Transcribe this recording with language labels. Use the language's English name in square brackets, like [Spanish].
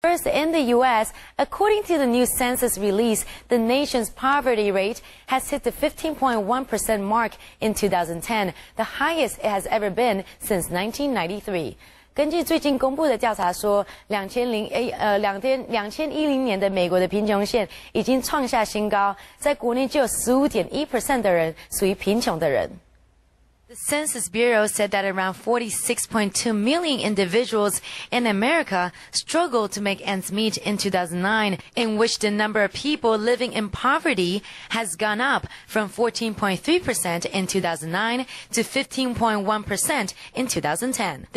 [English] First, in the U.S., according to the new census release, the nation's poverty rate has hit the 15.1% mark in 2010, the highest it has ever been since 1993. [Chinese] 根据最近公布的调查说，2010年的美国的贫穷线已经创下新高，在国内只有15.1% 的人属于贫穷的人。 [English] The Census Bureau said that around 46.2 million individuals in America struggled to make ends meet in 2009, in which the number of people living in poverty has gone up from 14.3% in 2009 to 15.1% in 2010.